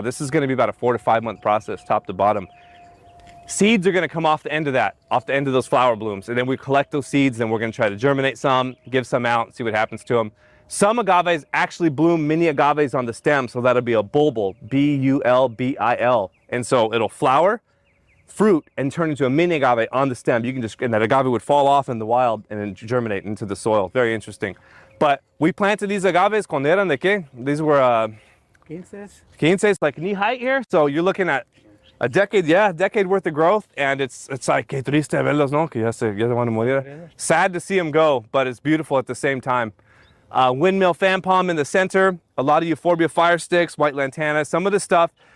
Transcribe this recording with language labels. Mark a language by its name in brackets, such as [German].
[English] This is going to be about a 4 to 5 month process, top to bottom. Seeds are going to come off the end of those flower blooms, and then we collect those seeds, and we're going to try to germinate some, give some out, see what happens to them. Some agaves actually bloom mini agaves on the stem, so that'll be a bulbil, B-U-L-B-I-L. And so it'll flower, fruit, and turn into a mini agave on the stem. You can just, and that agave would fall off in the wild and then germinate into the soil. Very interesting. But we planted these agaves [Spanish] cuando eran de qué? [English] These were 15, like knee height here. So you're looking at a decade worth of growth, and it's like [Spanish] que triste verlos, no? Que ya se van a morir. [English] Sad to see them go, but it's beautiful at the same time. Windmill fan palm in the center, a lot of euphorbia fire sticks, white lantana, some of the stuff.